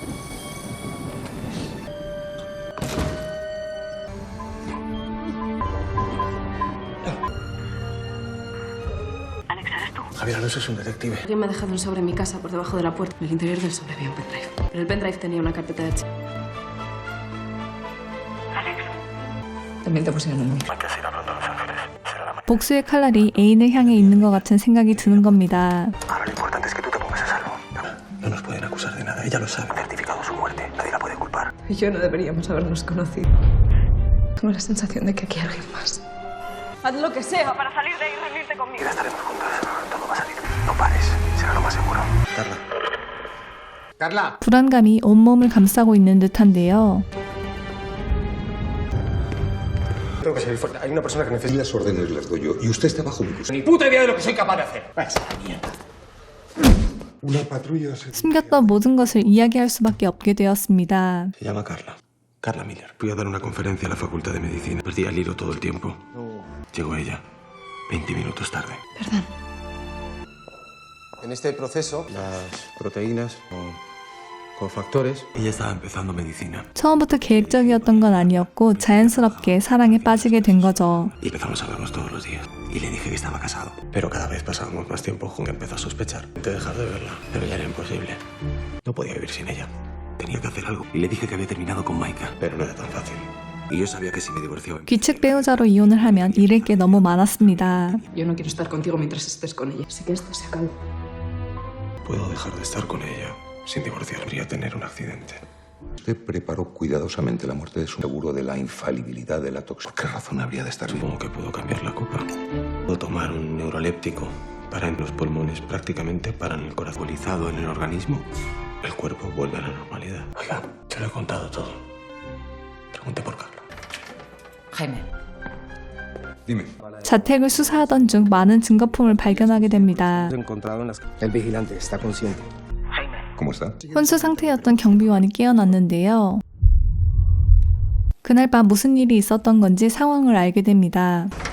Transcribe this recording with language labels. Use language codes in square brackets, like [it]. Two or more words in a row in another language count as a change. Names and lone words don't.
[es] Alex, ¿eres tú? Javier Alonso es un detective. Alguien me ha dejado un sobre en mi casa por debajo de la puerta. En el interior del sobre había un pendrive. Pero el pendrive tenía una carpeta de Alex. También te pusieron el móvil. Hay que seguir hablando a Los Ángeles. Será la [ko] 복수의 칼날이 애인을 향해 있는 것 같은 생각이 드는 겁니다. [es] Ahora lo importante es que tú te pongas a salvo. No nos pueden acusar de nada, ella lo sabe. Han certificado su muerte. Nadie la puede culpar. Y yo no deberíamos habernos conocido. Tengo la sensación de que aquí hay alguien más. Haz lo que sea para salir de ahí y reunirte conmigo. Ya estaremos juntos. Todo va a salir bien. No pares. Será lo más seguro. Carla. [ko] 불안감이 온몸을 감싸고 있는 듯한데요. [es] Tengo que salir fuera. Hay una persona que necesita... Las órdenes las doy yo. Y usted está bajo mi custodia. Ni puta idea de lo que soy capaz de hacer. Esa mierda. Una patrulla se... [ko] 숨겼던 모든 것을 이야기할 수밖에 없게 되었습니다. [es] Se llama Carla. Carla Miller. Fui a dar una conferencia a la Facultad de Medicina. Perdí el hilo todo el tiempo. Llegó ella. 20 minutos tarde. Perdón. En este proceso, las proteínas con factores, ella estaba empezando medicina. [ko] 처음부터 계획적이었던 건 아니었고 자연스럽게 사랑에 빠지게 된 거죠. [es] Y empezamos a vernos todos los días. Y le dije que estaba casado. Pero cada vez pasábamos más tiempo juntos. Empezó a sospechar. Intenté dejar de verla, pero ya era imposible. No podía vivir sin ella. Tenía que hacer algo. Y le dije que había terminado con Maika. Pero no era tan fácil. Y yo sabía que si me divorciaba... [ko] 귀책 배우자로 이혼을 하면 잃을 게 너무 많았습니다. [es] Yo no quiero estar contigo mientras estés con ella. Así que esto se acabó. Puedo dejar de estar con ella sin divorciarme. Podría tener un accidente. Usted preparó cuidadosamente la muerte de su seguro de la infalibilidad de la toxina. ¿Por qué razón habría de estar vivo? Supongo que puedo cambiar la copa. Puedo tomar un neuroléptico. Paran los pulmones, prácticamente paran el corazón. Alcoholizado en el organismo, el cuerpo vuelve a la normalidad. Oiga, se lo he contado todo. Pregunte por Carla. Jaime. Dime. [ko] 자택을 수사하던 중 많은 증거품을 발견하게 됩니다. [es] El vigilante está consciente. ¿Cómo está? [ko] 혼수 상태였던 경비원이 깨어났는데요. 그날 밤 무슨 일이 있었던 건지 상황을 알게 됩니다.